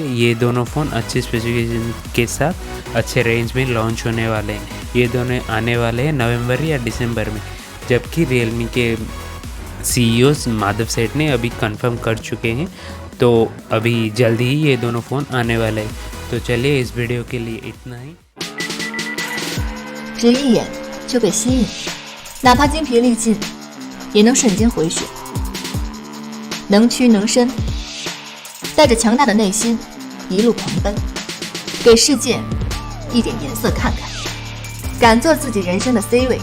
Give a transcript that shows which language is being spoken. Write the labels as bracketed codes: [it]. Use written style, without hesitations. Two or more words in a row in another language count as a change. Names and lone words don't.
[hi] ये दोनों फ़ोन अच्छे स्पेसिफिकेशन के साथ अच्छे रेंज में लॉन्च होने वाले हैं। ये दोनों आने वाले हैं नवंबर या दिसंबर में, जबकि Realme के CEO माधव सेठ ने अभी कंफर्म कर चुके हैं, तो अभी जल्दी ही ये दोनों फ़ोन आने वाले हैं। तो चलिए इस वीडियो के लिए इतना ही। [zh] 只一眼就被吸引，哪怕精疲力尽，也能瞬间回血，能屈能伸，带着强大的内心一路狂奔，给世界一点颜色看看，敢做自己人生的 C 位。